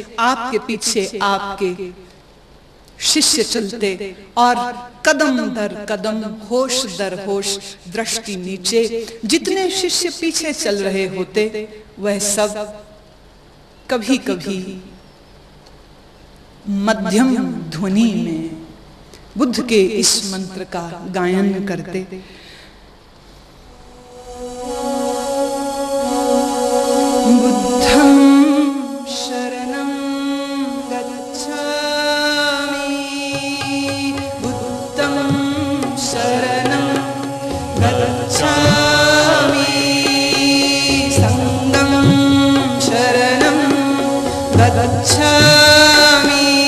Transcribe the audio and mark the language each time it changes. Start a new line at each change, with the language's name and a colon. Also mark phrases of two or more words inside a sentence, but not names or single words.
Hindi: आपके पीछे आपके शिष्य चलते, और कदम दर कदम, होश दर होश, दृष्टि नीचे। जितने शिष्य पीछे चल रहे होते, वह सब कभी कभी मध्यम ध्वनि में बुद्ध के इस मंत्र का गायन करते।
Pali: बुद्धं शरणं गच्छामि, बुद्धं शरणं गच्छामि, संघं शरणं गच्छामि,